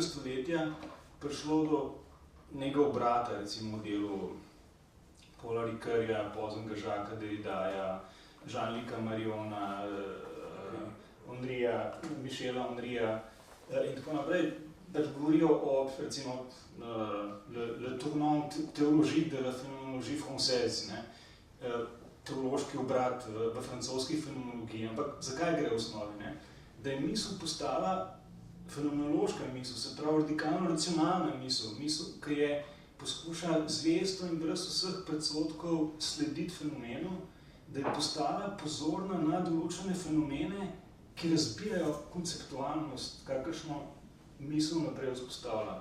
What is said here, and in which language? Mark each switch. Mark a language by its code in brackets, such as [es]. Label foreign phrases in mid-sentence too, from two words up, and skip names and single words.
[sl] stoletja prišlo do nekega obrata, recimo v delu Paula Ricoeurja, Poznega Jacquesa Derridaja, Jean-Luca Mariona, Michela Onrija in tako naprej, da govorijo o, recimo, [fr] le tournant théologique de la phénoménologie française, [sl] teološki obrat v francoski fenomenologiji. Ampak zakaj gre v osnovi? Da je misel postala fenomenološka misel, se pravi radikalno racionalna misel, ki je poskuša zvesto in brez vseh predsodkov slediti fenomenu, da je postala pozorna na določene fenomene, ki razbijajo konceptualnost, kakršno misel naprej vzpostavlja.